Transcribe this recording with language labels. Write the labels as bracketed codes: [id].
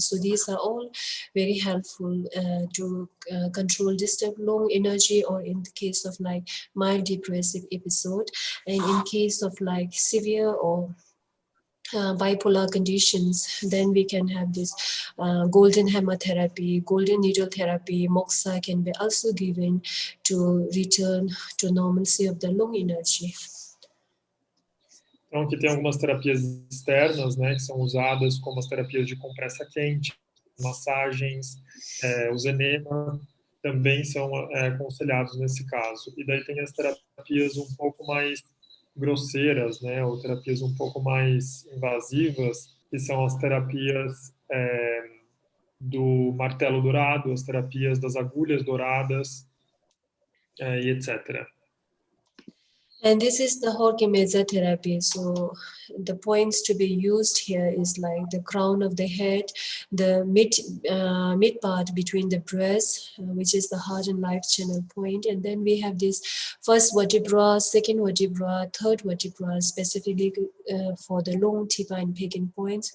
[en] So these are all very helpful to control disturbed lung energy, or in the case of like mild depressive episode, and in case of like severe or bipolar conditions, then we can have this golden hammer therapy, golden needle therapy, moxa can be also given to return to normalcy of the lung energy. [pt] Então, aqui tem algumas terapias externas, né, que são usadas como as terapias de compressa quente, massagens, os enema também são aconselhados nesse caso. E daí tem as terapias um pouco mais grosseiras, né, ou terapias um pouco mais invasivas, que são as terapias do martelo dourado, as terapias das agulhas douradas, e etc. [en] And this is the Horki-Medsa therapy. So the points to be used here is like the crown of the head, the mid part between the breast, which is the heart and life channel point. And then we have this first vertebra, second vertebra, third vertebra, specifically for the lung, tipa, and pagan points.